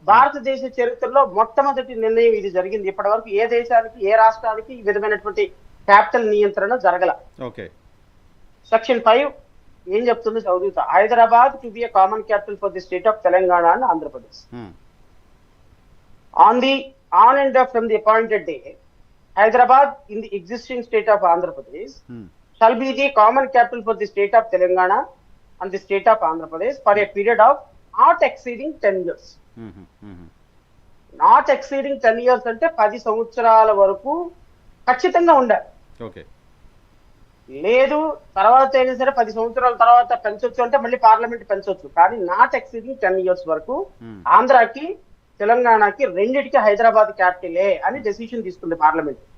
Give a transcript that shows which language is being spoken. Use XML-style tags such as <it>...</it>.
<te>భారతదేశ చరిత్రలో మొట్టమొదటి నిర్ణయం ఇది జరిగింది. ఇప్పటి వరకు ఏ దేశానికి, ఏ రాష్ట్రానికి ఈ విధమైనటువంటి క్యాపిటల్ నియంత్రణ జరగల.</te> <en>Okay.</en> <te>సెక్షన్ 5 ఏం చెప్తుందో చదువుతా.</te> <en>Hyderabad to be a common capital for the state of Telangana and Andhra Pradesh. Um, On and from the appointed day, Hyderabad in the existing state of Andhra Pradesh um, shall be the common capital for the state of Telangana and the state of Andhra Pradesh for a period of not exceeding 10 years. Um, um, Not exceeding 10 years</en> <te>అంటే 10 సంవత్సరాల వరకు ఖచ్చితంగా ఉండాలి.</te> <en>Okay.</en> <te>లేదు తర్వాత అయినా సరే 10 సంవత్సరాల తర్వాత పెంచొచ్చు అంటే మళ్ళీ పార్లమెంట్ పెంచొచ్చు.</te> <en>కానీ not exceeding 10 years వరకు um,</en> <te>ఆంధ్రాకి తెలంగాణకి రెండిటికి హైదరాబాద్ క్యాపిటలే అని డెసిషన్ తీసుకుంది పార్లమెంట్.</te>